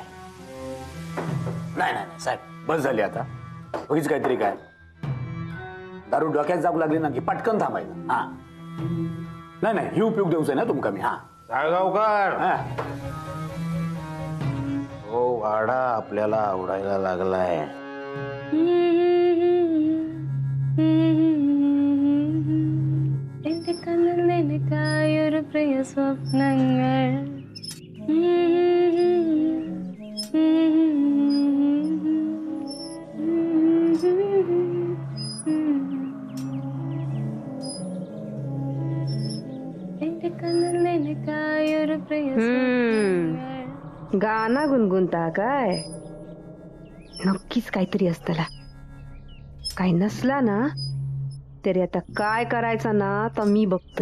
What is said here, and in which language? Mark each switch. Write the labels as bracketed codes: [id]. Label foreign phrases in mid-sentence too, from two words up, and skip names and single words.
[mr] नाही नाही नाही साहेब बस झाली आता. उगीच काहीतरी काय दारू डोक्यात जाऊ लागली ना की पटकन थांबायचं. हा नाही नाही ही उपयोग देऊच आहे ना तुमका मी. हा साळगावकर, हा. तो वाडा आपल्याला आवडायला लागलाय. [ml] പ്രിയ സ്വപ്നങ്ങൾ എന്റെ കണ്ണിൽ നിനക്കായൊരു പ്രിയ [mr] गाणं गुणगुणता काय? नक्कीच काहीतरी असतला. काही नसला ना तरी आता काय करायचं ना तर मी बघतोय.